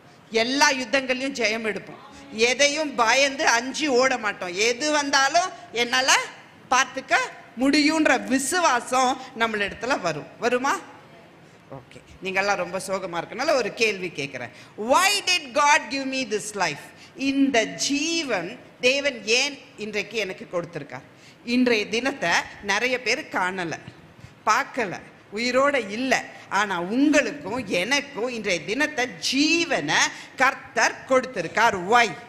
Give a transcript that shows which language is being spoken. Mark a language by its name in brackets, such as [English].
[Tamil] எல்லா யுத்தங்களையும் ஜெயம் எடுப்போம். எதையும் பயந்து அஞ்சி ஓட மாட்டோம். எது வந்தாலும் என்னால பார்த்துக்க முடியுன்ற விசுவாசம் நம்மளிடத்துல வருமா? ஓகே, நீங்கெல்லாம் ரொம்ப சோகமா இருக்கனால ஒரு கேள்வி கேட்கிறேன். [English] Why did God give me this life? [Tamil] இந்த ஜீவன் தேவன் ஏன் இன்றைக்கு எனக்கு கொடுத்திருக்கார்? இன்றைய தினத்தை நிறைய பேர் காணல, பார்க்கல, உயிரோட இல்லை. ஆனா உங்களுக்கும் எனக்கும் இன்றைய தினத்தை ஜீவனை கர்த்தர் கொடுத்திருக்கார். [English] Why?